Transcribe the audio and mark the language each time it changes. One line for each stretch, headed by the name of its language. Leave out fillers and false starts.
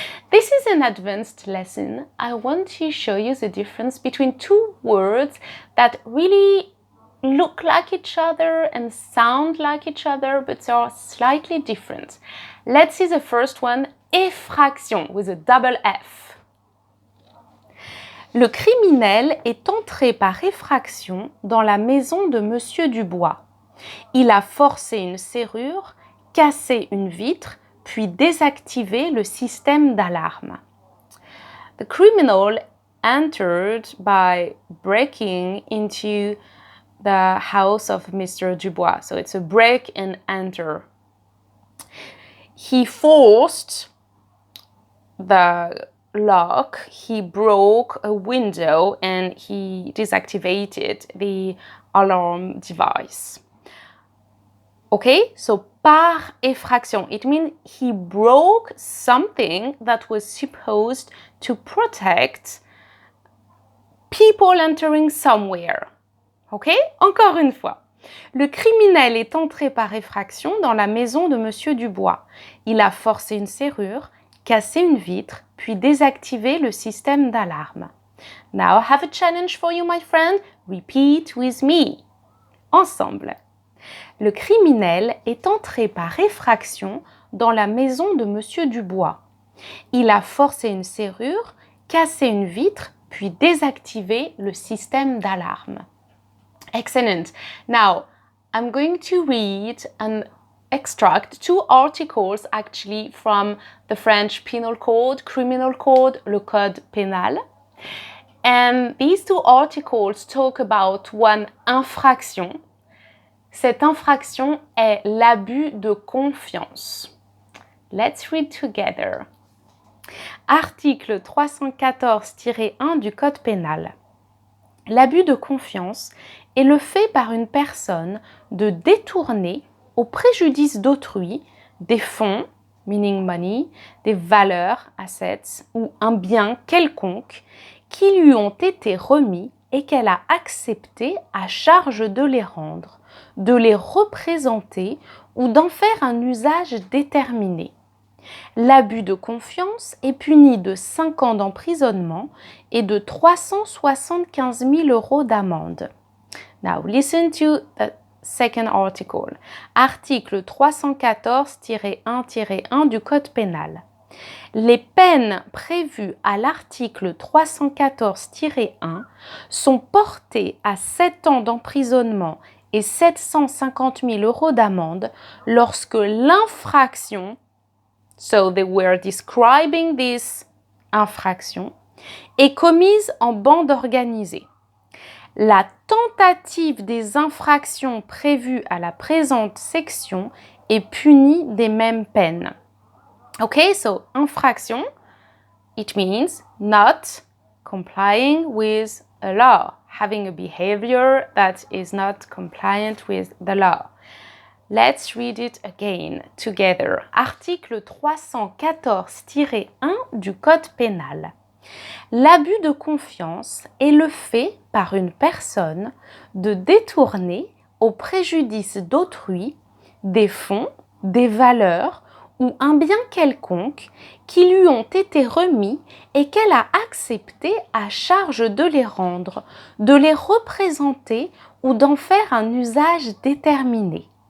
English: This is an advanced lesson. I want to show you the difference between two words that really look like each other and sound like each other, but they are slightly different. Let's see the first one, effraction, with a double F.
French: Le criminel est entré par effraction dans la maison de Monsieur Dubois. Il a forcé une serrure, cassé une vitre, puis désactivé le système d'alarme.
English: The criminal entered by breaking into the house of Mr. Dubois. So it's a break and enter. He forced the lock, he broke a window, and he deactivated the alarm device. Okay, so par effraction, it means he broke something that was supposed to protect people entering somewhere.
French: Okay, encore une fois. Le criminel est entré par effraction dans la maison de Monsieur Dubois. Il a forcé une serrure, cassé une vitre, puis désactivé le système d'alarme.
English: Now I have a challenge for you, my friend. Repeat with me.
French: Ensemble. Le criminel est entré par effraction dans la maison de Monsieur Dubois. Il a forcé une serrure, cassé une vitre, puis désactivé le système d'alarme.
English: Excellent. Now, I'm going to read and extract two articles actually from the French Penal Code, Criminal Code, le Code pénal. And these two articles talk about one infraction.
French: Cette infraction est l'abus de confiance.
English: Let's read together.
French: Article 314-1 du Code pénal. L'abus de confiance est le fait par une personne de détourner au préjudice d'autrui des fonds,
English: meaning money,
French: des valeurs, assets, ou un bien quelconque qui lui ont été remis et qu'elle a accepté à charge de les rendre, de les représenter ou d'en faire un usage déterminé. L'abus de confiance est puni de 5 ans d'emprisonnement et de 375 000 € d'amende.
English: Now listen to the second article.
French: Article 314-1-1 du Code pénal. Les peines prévues à l'article 314-1 sont portées à 7 ans d'emprisonnement et 750 000 € d'amende lorsque l'infraction,
English: so they were describing this infraction,
French: est commise en bande organisée. La tentative des infractions prévues à la présente section est punie des mêmes peines.
English: Okay, so infraction, it means not complying with a law, having a behavior that is not compliant with the law. Let's read it again together.
French: Article 314-1 du Code pénal. L'abus de confiance est le fait par une personne de détourner au préjudice d'autrui des fonds, des valeurs ou un bien quelconque qui lui ont été remis et qu'elle a accepté à charge de les rendre, de les représenter ou d'en faire un usage déterminé.